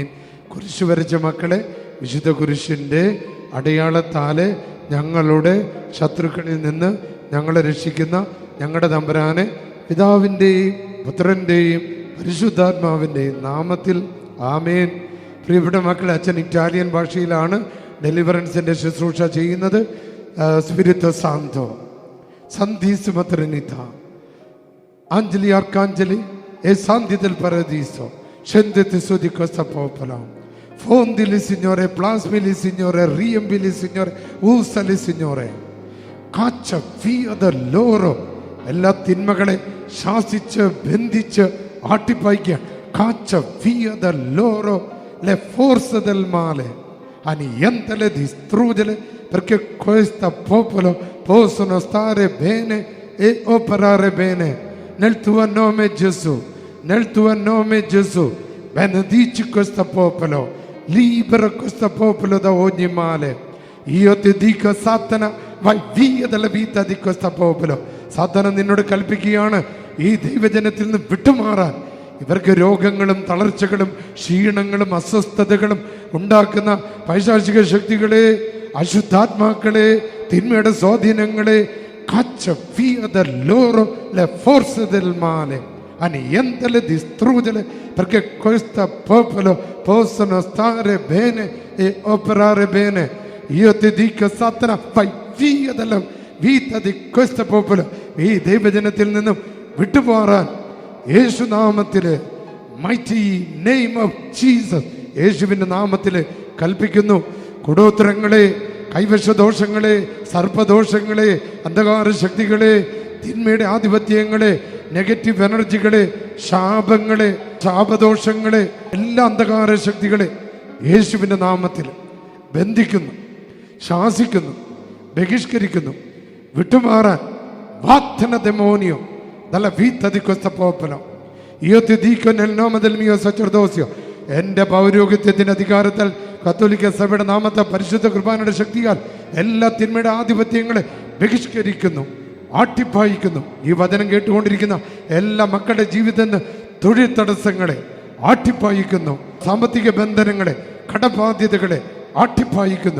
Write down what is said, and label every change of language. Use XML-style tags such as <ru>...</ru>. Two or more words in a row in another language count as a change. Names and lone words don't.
<ml>കുരിശ് വരച്ച മക്കളെ, വിശുദ്ധ കുരിശിൻ്റെ അടയാളത്താലെ ഞങ്ങളുടെ ശത്രുക്കളിൽ നിന്ന് ഞങ്ങളെ രക്ഷിക്കുന്ന ഞങ്ങളുടെ തമ്പുരാനെ, പിതാവിൻ്റെയും പുത്രൻ്റെയും പരിശുദ്ധാത്മാവിൻ്റെയും നാമത്തിൽ ആമേൻ. പ്രിയപ്പെട്ട മക്കളെ, അച്ഛൻ ഇറ്റാലിയൻ ഭാഷയിലാണ് ഡെലിവറൻസിൻ്റെ ശുശ്രൂഷ ചെയ്യുന്നത്.</ml> <it>Spirito Santo Santissima Trinità Angeli Arcangeli e Santi del Paradiso, scendete su di questa popolo, fondili Signore, plasmili Signore, riempili Signore, usali Signore, caccia via da loro</it> <ml>എല്ലാ തിന്മകളെ ശാസിച്ച് ബന്ധിച്ച് ആട്ടിപ്പായിക്കുക.</ml> <it>caccia via da loro le forze del male, annientale, distruggere, perché questo popolo possono stare bene e operare bene. Nel tuo nome Gesù, nel tuo nome Gesù, benedici questo popolo, libera questo popolo da ogni male. Io ti dico, Satana, vai via dalla vita di questo popolo.</it> <ml>Satana നിന്നോട് കൽപ്പിക്കുകയാണ്, ഈ ദൈവജനത്തിൽ നിന്ന് വിട്ടുമാറാൻ. ഇവർക്ക് രോഗങ്ങളും തളർച്ചകളും ക്ഷീണങ്ങളും അസ്വസ്ഥതകളും ഉണ്ടാക്കുന്ന പൈശാചിക ശക്തികളെ, അശുദ്ധാത്മാക്കളെ, തിന്മയുടെ സ്വാധീനങ്ങളെ</ml> <it>caccia via da loro le forze del male, annientale, distruggere, perché questo popolo possono stare bene e operare bene. Io ti dico, Satana, vai via dalla vita di questo popolo.</it> <ml>ഈ ദൈവജനത്തിൽ നിന്നും വിട്ടുപോറാൻ യേശുനാമത്തിൽ,</ml> <en>mighty name of Jesus,</en> <ml>യേശുവിൻ്റെ നാമത്തിൽ കൽപ്പിക്കുന്നു. കൂടോത്രങ്ങളെ, കൈവശദോഷങ്ങളെ, സർപ്പദോഷങ്ങളെ, അന്ധകാര ശക്തികളെ, തിന്മയുടെ ആധിപത്യങ്ങളെ,</ml> <en>negative energies,</en> <ml>ശാപങ്ങളെ, ശാപദോഷങ്ങളെ, എല്ലാ അന്ധകാര ശക്തികളെ യേശുവിൻ്റെ നാമത്തിൽ ബന്ധിക്കുന്നു, ശാസിക്കുന്നു, ബഹിഷ്കരിക്കുന്നു.</ml> <it>വിട്ടുമാറാൻ വാത്തന demonio dalla vita di questo popolo. Io ti dico nel nome del mio sacerdozio,</it> <ml>എൻ്റെ പൗരോഹിത്യത്തിൻ്റെ അധികാരത്താൽ കത്തോലിക്ക സഭയുടെ നാമത്തെ പരിശുദ്ധ കുർബാനയുടെ ശക്തിയാൽ എല്ലാ തിന്മയുടെ ആധിപത്യങ്ങളെ ബഹിഷ്കരിക്കുന്നു, ആട്ടിപ്പായിക്കുന്നു. ഈ വചനം കേട്ടുകൊണ്ടിരിക്കുന്ന എല്ലാ മക്കളുടെ ജീവിതത്തിൽ തൊഴിൽ തടസ്സങ്ങളെ ആട്ടിപ്പായിക്കുന്നു, സാമ്പത്തിക ബന്ധനങ്ങളെ, കടബാധ്യതകളെ ആട്ടിപ്പായിക്കുന്നു.</ml>